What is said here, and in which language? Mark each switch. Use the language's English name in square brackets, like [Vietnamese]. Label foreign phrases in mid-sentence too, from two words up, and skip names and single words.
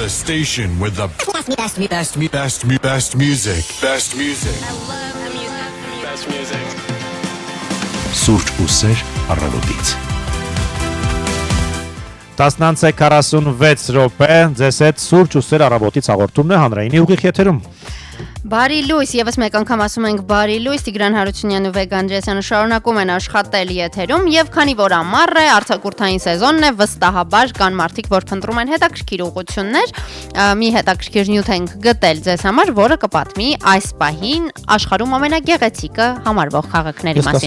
[English] station with the best music. Best music. Best music. [Armenian] Սուրճ ու սեր առավոտից 10:46 րոպե ձեզ հետ սուրճ ու սեր առավոտից հաղորդումն է հանրայինի ուղիղ եթերում Բարի լույս, եւս մեկ անգամ ասում ենք բարի լույս, Տիգրան Հարությունյանն ու Վեգան Անդրեասյանը շարունակում են աշխատել եթերում եւ քանի որ ամառ է, արձակուրդային սեզոնն է, վստահաբար կան մարդիկ, որ փնտրում են հետաքրքիր ուղղություններ, մի հետաքրքիր նյութ ենք գտել ձեզ համար, որը կպատմի այս պահին աշխարհում ամենագեղեցիկը համարվող քաղաքների մասին։